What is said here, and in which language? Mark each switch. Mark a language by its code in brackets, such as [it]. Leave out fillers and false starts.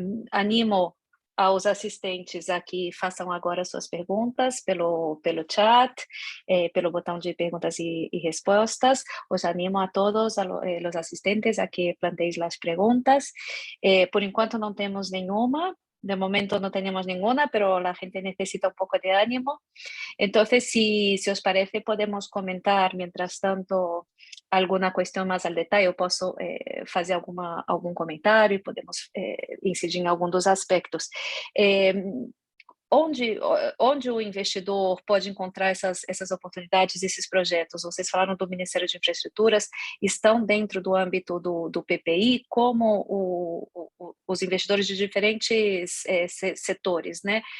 [pt] Animo aos assistentes a que façam agora suas perguntas pelo chat, pelo botão de perguntas e respostas. Os animo a todos, os assistentes, a que planteiem as perguntas. Por enquanto não temos nenhuma. [es] De momento no tenemos ninguna, pero la gente necesita un poco de ánimo. Entonces, si os parece, podemos comentar, mientras tanto, alguna cuestión más al detalle. [pt] Eu posso fazer algum comentário e podemos incidir em algum dos aspectos. Onde o investidor pode encontrar essas oportunidades, esses projetos? Vocês falaram do Ministério de Infraestruturas, estão dentro do âmbito do PPI, como os investidores de diferentes setores, né?